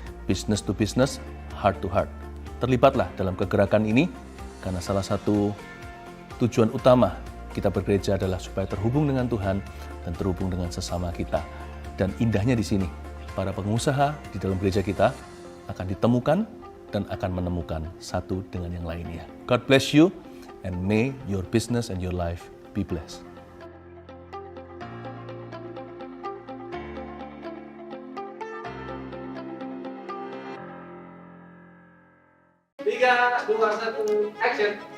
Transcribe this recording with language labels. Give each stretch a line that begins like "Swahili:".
English: Business to business, heart to heart.
Indonesian: Terlibatlah dalam kegerakan ini, karena salah satu tujuan utama kita bergereja adalah supaya terhubung dengan Tuhan dan terhubung dengan sesama kita. Dan indahnya di sini, para pengusaha di dalam gereja kita akan ditemukan dan akan menemukan satu dengan yang lainnya.
English: God bless you, and may your business and your life be blessed. 3, 2, 1, action.